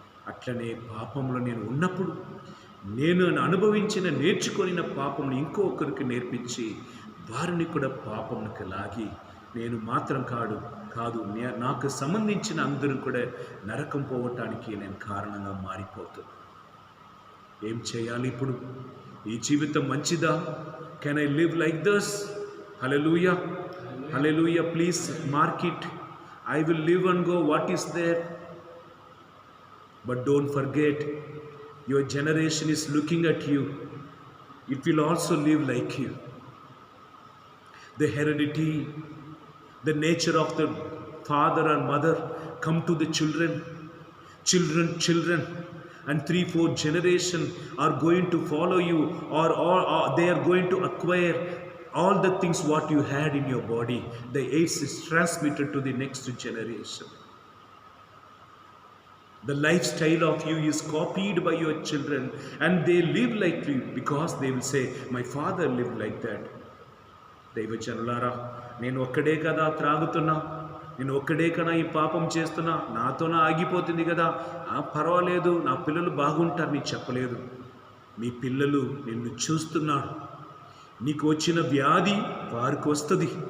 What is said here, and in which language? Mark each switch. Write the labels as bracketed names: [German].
[Telugu] అట్లనే పాపంలో నేను ఉన్నప్పుడు నేను అనుభవించిన నేర్చుకొనిన పాపమును ఇంకొకరికి నేర్పించి వారిని కూడా పాపమునకు లాగి నేను మాత్రం కాదు నాకు సంబంధించిన అందరూ కూడా నరకం పోవటానికి నేను కారణంగా మారిపోతున్నాను. ఏం చేయాలి ఇప్పుడు? ఈ జీవితం మంచిదా? [English] Can I live like this? Hallelujah, hallelujah. Please mark it. I will live and go what is there. But don't forget, your generation is looking at you. It will also live like you. The heredity, the nature of the father and mother come to the children, children, and 3-4 generation are going to follow you, or they are going to acquire all the things what you had in your body. The AIDS is transmitted to the next generation. The lifestyle of you is copied by your children, and they live like you because they will say, my father lived like that. [Telugu] దైవజనులారా, నేను ఒక్కడే కదా త్రాగుతున్నా, నేను ఒక్కడే కదా ఈ పాపం చేస్తున్నా, నాతోనే ఆగిపోతుంది కదా, పర్వాలేదు, నా పిల్లలు బాగుంటారని చెప్పలేదు. మీ పిల్లలు నిన్ను చూస్తున్నాడు. నీకు వచ్చిన వ్యాధి వారికి వస్తుంది.